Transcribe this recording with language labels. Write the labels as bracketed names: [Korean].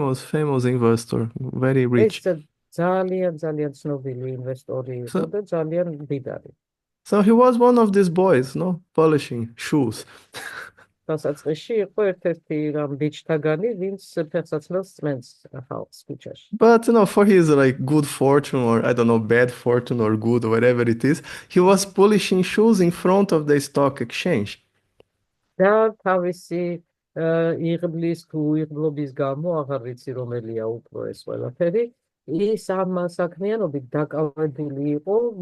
[English] Famous investor, very rich. [Georgian] ეს ძალიან ცნობილი ინვესტორი იყო და ძალიან მდიდარი. [English] So he was one of these boys, polishing shoes. [Georgian] დასაწყისში იყო ერთ-ერთი რამ ბიჭთაგანი, ვინც ფეხსაცმელს წმენს ხალხს ქუჩაში. [English] But for his good fortune, or I don't know, bad fortune or good, whatever it is, he was polishing shoes in front of the stock exchange. [Georgian] და თავისი იღბლის თუ იღბლობის გამო, აღარ ვიცი რომელია უფრო ეს ყველაფერი, ის ამ საქმიანობით დაკავებული იყო,